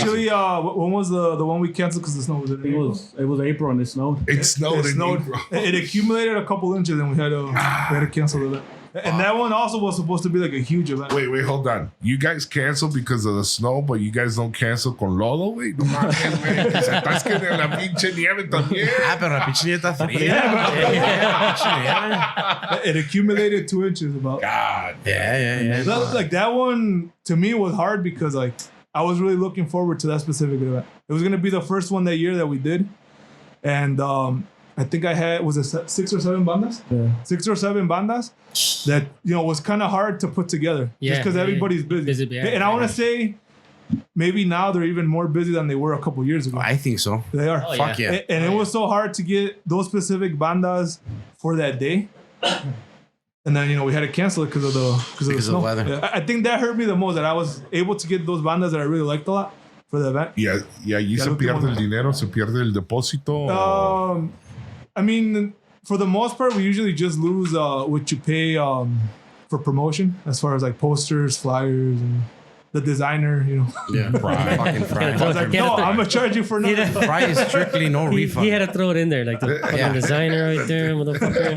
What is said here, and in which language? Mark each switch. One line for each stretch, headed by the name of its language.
English: Actually, when was the one we canceled because the snow was in April? It was April and it snowed. It snowed It in snowed. April. It accumulated a couple inches and we had to cancel it. And that one also was supposed to be like a huge event. Wait, hold on. You guys cancel because of the snow, but you guys don't cancel
Spanish: con lodo, güey. No mames, güey. Que se atasquen en la pinche nieve también. Ah, pero la pinche nieve está fría.
English: Yeah, It accumulated 2 inches about. God. yeah. Like that one to me was hard because like I was really looking forward to that specific event. It was gonna be the first one that year that we did, and I think I had 6 or 7 bandas, Yeah. 6 or 7 bandas that was kind of hard to put together Yeah, just because yeah, everybody's busy. Busy, yeah, And I want yeah. to say maybe now they're even more busy than they were a couple years ago. I think so. They are. Oh, Fuck yeah. And it was so hard to get those specific bandas for that day. And then, we had to cancel it because of the snow. weather. Yeah, I think that hurt me the most, that I was able to get those bandas that I really liked a lot for the event.
Spanish: Y allí se pierde el dinero, se pierde el depósito.
English: I mean, for the most part, we usually just lose what you pay for promotion, as far as like posters, flyers, and the designer, Yeah, fucking fry. I was like, no, I'm gonna charge you for nothing. Fry is strictly no refund. He had to throw it in there, like the fucking designer right there, motherfucker.